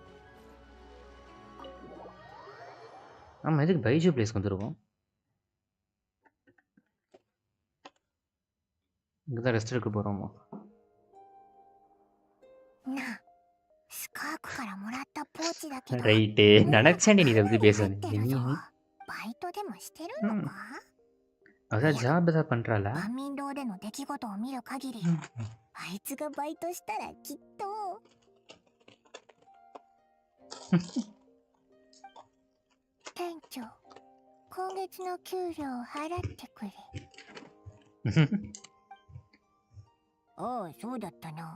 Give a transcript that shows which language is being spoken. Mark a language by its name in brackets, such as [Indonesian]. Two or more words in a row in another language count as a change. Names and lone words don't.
[Tamil] ஆமாம் எதுக்கு பைஜு பிளேஸ்க்கு வந்துருக்கோம்? இங்கே தான் ரெஸ்ட் எடுக்க போகிறோமா? ரைட்டு நினச்சேன்டி நீ இதை பற்றி பேசுகிறேன். நீ [Japanese] バイトでもしてるのか？ [Tamil] அதான் ஜாப் தான் பண்ணுறாளா? [Japanese] 万民堂での出来事を見る限り、あいつがバイトしたらきっと。店長、今月の給料を払ってくれ。ああ、そうだったな。